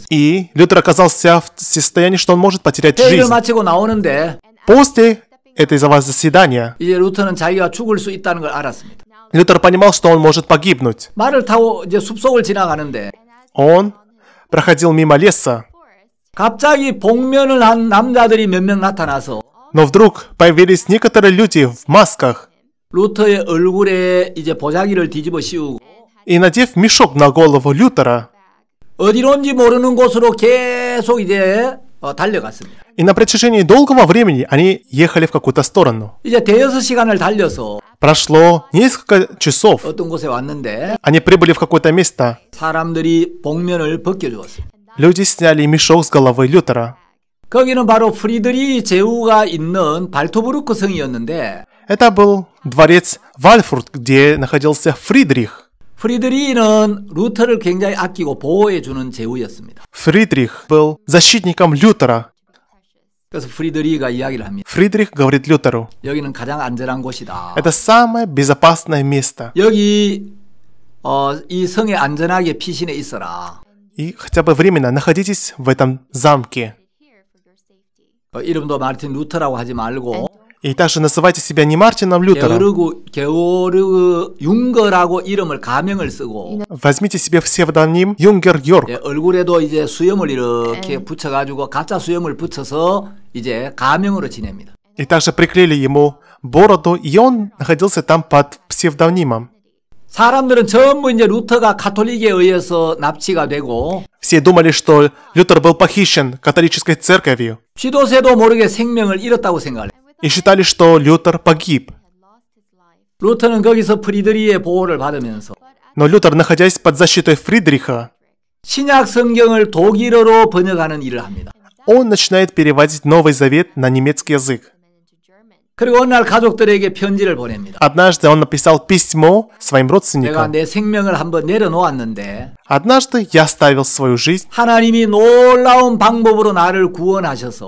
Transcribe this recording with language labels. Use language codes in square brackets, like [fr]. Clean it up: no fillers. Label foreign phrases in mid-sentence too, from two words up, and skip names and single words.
[ru] И Лютер оказался в состоянии, что он может потерять [ko] 회의를 [ru] жизнь. [ko] 마치고 나오는데 [ru] После этого заседания [ko] 이제 루터는 자기가 죽을 수 있다는 걸 알았습니다. [ru] Лютер понимал, что он может погибнуть. [ko] 말을 타고 이제 숲속을 지나가는데 [ru] Он проходил мимо леса, [ko] 갑자기 복면을 한 남자들이 몇 명 나타나서 [ru] но вдруг появились некоторые люди в масках [ko] 루터의 얼굴에 이제 보자기를 뒤집어 씌우고 [ru] и, надев мешок на голову Лютера, [ko] 어디론지 모르는 곳으로 계속 이제 달려갔습니다. [ru] и на протяжении долгого времени они ехали в какую-то сторону. [ko] 이제 대여섯 시간을 달려서 [ru] Прошло несколько часов. [ko] 어떤 곳에 왔는데 [ru] Они прибыли в какое-то место. [ko] 사람들이 복면을 벗겨주었습니다. [ru] Люди сняли мешок с головы Лютера. [ko] 거기는 바로 프리드리 제후가 있는 발토브루크 성이었는데 [ru] Это был дворец Вальфурт, где находился Фридрих. [ko] 프리드리히는 루터를 굉장히 아끼고 보호해 주는 제후였습니다. [ru] Фридрих был защитником Лютера. [ko] 그래서 프리드리히가 이야기를 합니다. [ru] Фридрих говорит Лютеру, [ko] 여기는 가장 안전한 곳이다. [ru] это самое безопасное место. [ko] 여기 이 성에 안전하게 피신해 있어라. [ru] И хотя бы временно находитесь в этом замке. [ko] 이름도 마르틴 루터라고 하지 말고 [ru] И также называйте себя не Мартином Лютером. [ko] 게오르그 융거라고 이름을 가명을 쓰고 [ru] Возьмите себе псевдоним Юнгер Йорк. [ko] 얼굴에도 이제 수염을 이렇게 붙여가지고 가짜 수염을 붙여서 이제 가명으로 지냅니다. [ru] И также приклеили ему бороду, и он находился там под псевдонимом. [ko] 사람들은 전부 이제 루터가 가톨릭에 의해서 납치가 되고 [ru] Все думали, что Лютер был похищен католической церковью. [ko] 쥐도새도 모르게 생명을 잃었다고 생각을 해요. [ru] И считали, что Лютер погиб. [ko] 루터는 거기서 프리드리히의 보호를 받으면서 [ru] Но Лютер, находясь под защитой Фридриха, [ko] 신약 성경을 독일어로 번역하는 일을 합니다. [ru] он начинает переводить Новый Завет на немецкий язык. [ko] 그리고 어느 날 가족들에게 편지를 보냅니다. [ru] Однажды он написал письмо своим [ko] 내가 [ru] родственникам. [ko] 내 생명을 한번 내려놓았는데 [ru] Однажды я оставил свою жизнь, [ko] 하나님이 놀라운 방법으로 나를 구원하셔서